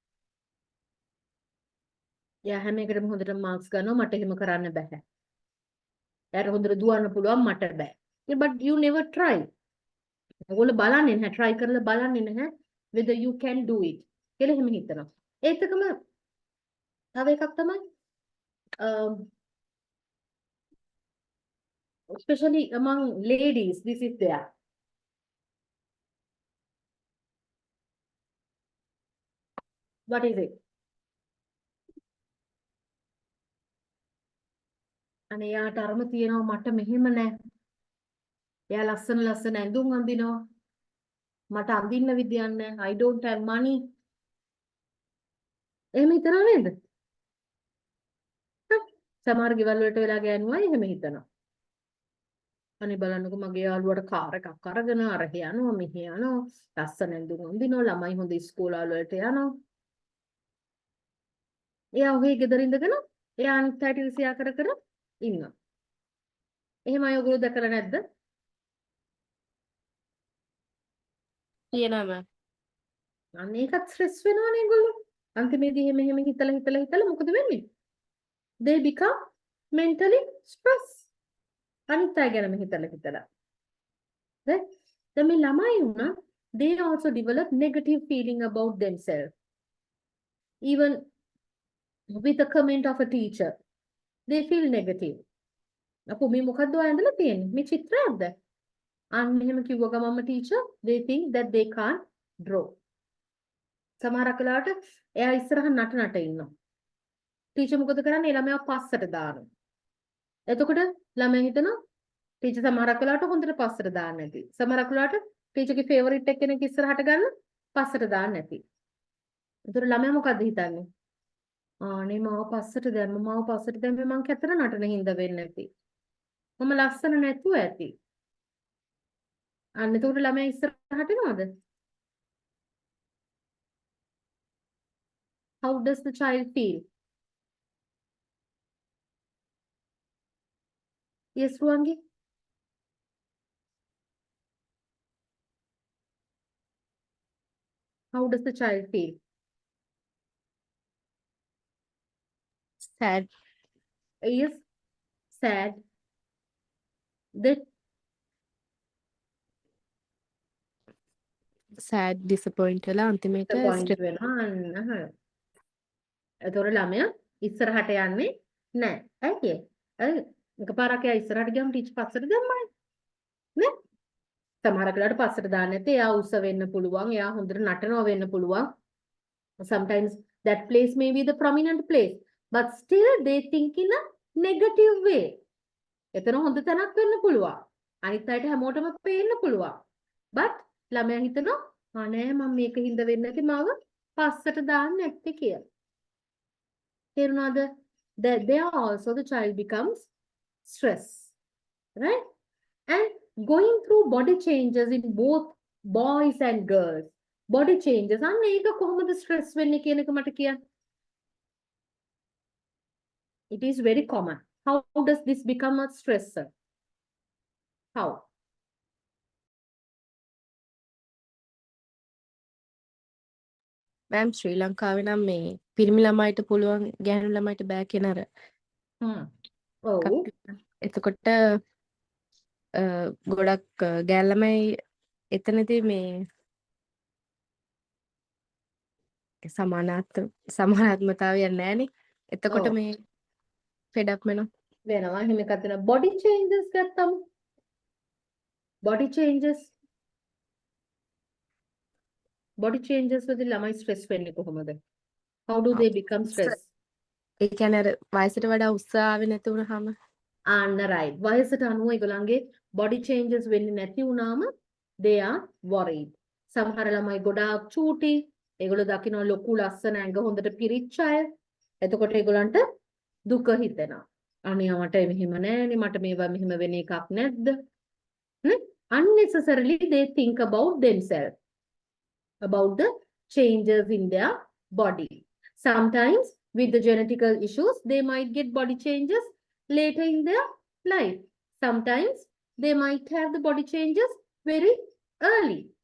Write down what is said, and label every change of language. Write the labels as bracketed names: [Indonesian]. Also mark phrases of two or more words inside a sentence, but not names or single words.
[Sinhala] එයා හැම එකටම හොඳට මාක්ස් ගන්නවා මට එහෙම කරන්න බෑ. එයාට හොඳට දුවන්න පුළුවන් මට බෑ. [English] But you never try. [Sinhala] ඔයගොල්ලෝ බලන්නේ නැහැ try කරලා බලන්නේ නැහැ [English] whether you can do it. [Sinhala] කියලා එහෙම හිතනවා. ඒත් එකම තව එකක් තමයි [English] especially among ladies this is there. What is it? [Sinhala] අනේ යාට අරම තියෙනවා මට මෙහෙම නැහැ. එයා ලස්සන ඇඳුම් අඳිනවා. මට අඳින්න විදියක් නැහැ. [English] I don't have money. [Sinhala] එහෙම හිතනව නේද? සමහර ගෙවල් වලට වෙලා ගෑනුවා එහෙම හිතනවා. අනේ බලන්නකො මගේ යාළුවට කාර් එකක් අරගෙන අර යනවා මෙහෙ යනවා. ලස්සන ඇඳුම් අඳිනවා. ළමයි හොඳ ඉස්කෝලවල වලට යනවා. එයා ඔහේ ගෙදර ඉඳගෙන එයා අනිත් අයට ඉරිසියා කර ඉන්නවා. එහෙම අය ඔයගොල්ලෝ දැකලා නැද්ද? කියනවා මම. අන්න ඒකත් ස්ට්‍රෙස් වෙනවනේ ඒගොල්ලෝ. අන්තිමේදී එහෙම හිතලා මොකද වෙන්නේ? [English] They become mentally stressed. [Sinhala] අනිත් අය ගැනම හිතලා. Right? දැන් මේ ළමයි වුණා [English] they also develop negative feeling about themselves. Even with a comment of a teacher. They feel negative. [Sinhala] අපෝ මේ මොකද්ද ඔය ඇඳලා තියෙන්නේ? මේ චිත්‍රයක්ද? අන්න එහෙම කිව්ව ගමන්ම [English] teacher they think that they can't draw. [Sinhala] සමහරක් වෙලාවට එයා ඉස්සරහ නට ඉන්නවා. ටීචර් මොකද කරන්නේ? ඒ ළමයාව පස්සට දානවා. එතකොට ළමයා හිතනවා ටීචර් සමහරක් වෙලාවට හොඳට පස්සට දාන්න නැති. සමහරක් වෙලාවට ටීචර්ගේ ෆේවරිට් එක්කෙනෙක් ඉස්සරහට ගන්න පස්සට දාන්න නැති. එතකොට ළමයා මොකද්ද හිතන්නේ? ආනේ මාව පස්සට දැම්ම මං කැතර නටන හින්දා වෙන්නේ නැති. මම ලස්සන නැතුව ඇති. අන්න එතකොට ළමයා ඉස්සරහට එනවද? [English] How does the child feel? Yes, Ruangi? How does the child feel? sad Yes, sad. That sad disappoint [Sinhala] වෙලා අන්තිමේට [English] the point stress [Sinhala] වෙනවා අන්න. එතකොට ළමයා ඉස්සරහට යන්නේ නැහැ. ඇයි? ඇයි? එකපාරක් එයා ඉස්සරහට ගියම ටීචර් පස්සට දැම්මයි. නේ? සමහරක් වෙලාවට පස්සට දාන්න නැත්නම් එයා උස වෙන්න පුළුවන්. එයා හොඳට නටනවා වෙන්න පුළුවන්. [English] Sometimes that place may be the prominent place, but still they think in a negative way. [Sinhala] එතන හොඳ තැනක් වෙන්න පුළුවන්. අනිත් අයට හැමෝටම පේන්න පුළුවන්. but ළමයා හිතනවා අනේ මම මේක හින්දා වෙන්නේ නැති මාව පස්සට දාන්න නැත්තේ කියලා. තේරුණාද? [English] There also the child becomes stress, right? And going through body changes in both boys and girls. Body changes. [Sinhala] අන්න ඒක කොහොමද stress වෙන්නේ කියන එක මට කියන්න. [English] It is very common. How does this become a stressor? How? [Sinhala] මෑම් ශ්‍රී ලංකාවේ නම් මේ පිරිමි ළමයිට පුළුවන් ගැහැණු ළමයිට බෑ කියන අර Oh, එතකොට ගොඩක් ගෑල් ළමයි එතනදී මේ සමානාත්මතාවයක් නැහැනේ. එතකොට ඔව්. මේ ෆෙඩ් අප් වෙනවා. වෙනවා. එහෙම එකක් තියෙනවා. [English] Body changes ගත්තම. Body changes. Body changes [Sinhala] වලදී ළමයි stress වෙන්නේ කොහොමද? [English] How do they become stress? [Sinhala] ඒ කියන්නේ අර වයසට වඩා උත්සාහය නැති වුනහම අන්න right. වයසට අනුව ඒගොල්ලන්ගේ [English] body changes [Sinhala] වෙන්නේ නැති වුණාම [English] they are worried. [Sinhala] සමහර ළමයි ගොඩාක් චූටි. ඒගොල්ලෝ දකින්න ලොකු ලස්සන ඇඟ හොඳට පිරිච්ච අය. එතකොට ඒගොල්ලන්ට දුක හිතෙනවා. අනේ මට මෙහෙම නෑනේ මට මේවා මෙහෙම වෙන එකක් නැද්ද? නේ? [English] Unnecessarily they think about themselves, about the changes in their body. Sometimes with the genetical issues, they might get body changes later in their life. Sometimes they might have the body changes very early.